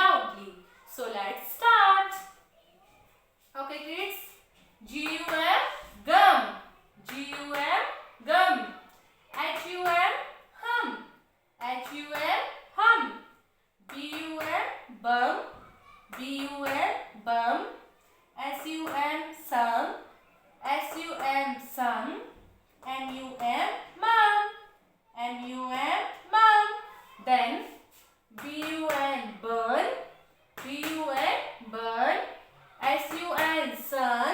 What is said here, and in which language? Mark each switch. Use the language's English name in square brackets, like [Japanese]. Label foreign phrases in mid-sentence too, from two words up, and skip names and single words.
[English] loudly. So let's start. Okay kids. G-U-M, gum. G-U-M, gum. H-U-M, hum. H-U-M, hum. B-U-M, bum. B-U-M, bum. S-U-M, sum. S-U-M, sum. M-U-M, mum. M-U-M, mum. Then B-U-N, burn. B-U-N, burn. S-U-N, sun.